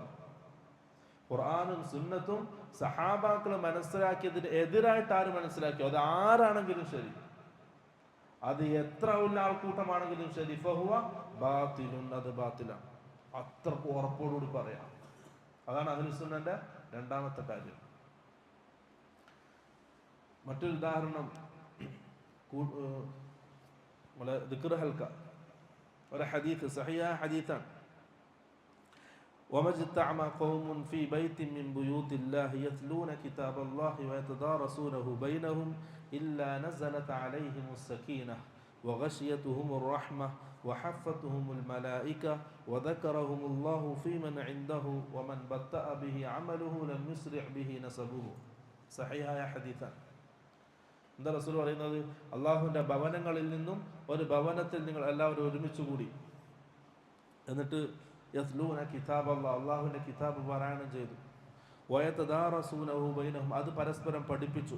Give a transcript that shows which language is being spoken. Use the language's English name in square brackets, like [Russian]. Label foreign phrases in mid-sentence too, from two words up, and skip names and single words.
[Malayalam] ഖുർആനും സുന്നത്തും സഹാബാക്കൾ മനസ്സിലാക്കിയതിന് എതിരായിട്ട് ആര് മനസ്സിലാക്കിയോ, അത് ആരാണെങ്കിലും ശരി, അത് എത്ര വലിയ ആൾക്കൂട്ടമാണെങ്കിലും ശരി, [Arabic] فهو باطل, [Malayalam] അത് ബാത്തിലാണ്. അത്രക്ക് ഉറപ്പോടുകൂടി പറയാം. അതാണ് അഹ്ലുസുന്നന്റെ രണ്ടാമത്തെ കാര്യം. മറ്റൊരു ഉദാഹരണം, [Arabic] ذكر حلقة, [Malayalam] ഒരു ഹദീസ്, സഹിഹായ ഹദീസാണ്. [Arabic] وَمَجْتَمَعَ قَوْمٌ فِي بَيْتٍ مِّن بُيُوتِ اللَّهِ يَتْلُونَ كِتَابَ اللَّهِ وَيَتَدَارَسُونَهُ بَيْنَهُمْ إِلَّا نَزَلَتْ عَلَيْهِمُ السَّكِينَةُ وَغَشِيَتْهُمُ الرَّحْمَةُ وَحَفَّتْهُمُ الْمَلَائِكَةُ وَذَكَرَهُمُ اللَّهُ فِي مَنْ عِندَهُ وَمَنْ بَطَّأَ بِهِ عَمَلُهُ لَمْ يُسْرِعْ بِهِ نَسَبُهُ. [Malayalam] സഹിഹായ ഹദീസാണ്. എന്താ റസൂൽ പറയുന്നത്? അള്ളാഹുവിന്റെ ഭവനങ്ങളിൽ നിന്നും ഒരു ഭവനത്തിൽ നിങ്ങൾ എല്ലാവരും ഒരുമിച്ച് കൂടി, എന്നിട്ട് [Arabic] يتلون كتاب الله, [Malayalam] അള്ളാഹുവിന്റെ കിതാബ് പാരായണം ചെയ്തു. [Arabic] ويتدارسونه بينهم, [Malayalam] അത് പരസ്പരം പഠിപ്പിച്ചു.